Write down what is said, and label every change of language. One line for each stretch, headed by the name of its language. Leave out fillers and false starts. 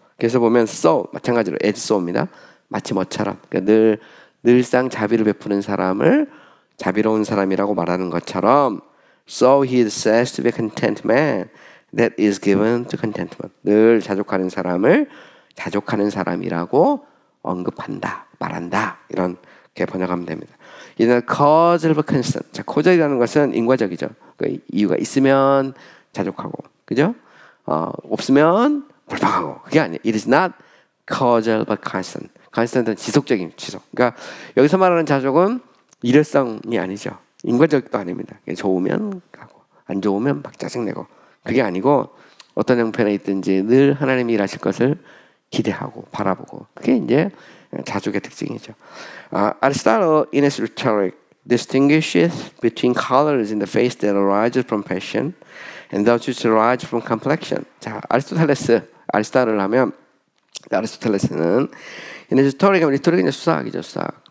Korean: 그래서 보면 so 마찬가지로 as so입니다. 마치 뭐처럼 그러니까 늘상 자비를 베푸는 사람을 자비로운 사람이라고 말하는 것처럼
English: so he is said to be a content man that is given to contentment.
Korean: 늘 자족하는 사람을 자족하는 사람이라고 언급한다, 말한다 이렇게 번역하면 됩니다. 이는
English: cause of concern.
Korean: 자, cause이라는 것은 인과적이죠. 그 이유가 있으면 자족하고, 그죠? 없으면 불평하고. 그게 아니에요.
English: It is not causal but constant.
Korean: constant은 지속적인 지속. 그러니까 여기서 말하는 자족은 일회성이 아니죠. 인과적도 아닙니다. 좋으면 가고 안 좋으면 막 짜증내고 그게 아니고 어떤 형편에 있든지 늘 하나님이 일하실 것을 기대하고 바라보고 그게 이제 자족의 특징이죠.
English: Aristotle in his rhetoric distinguishes between colors in the face that arise from passion and those which arise from complexion.
Korean: 자, 아리스토텔레스를 하면 아리스토텔레스는 이제 리토릭은 이제 수사학이죠, 수사학.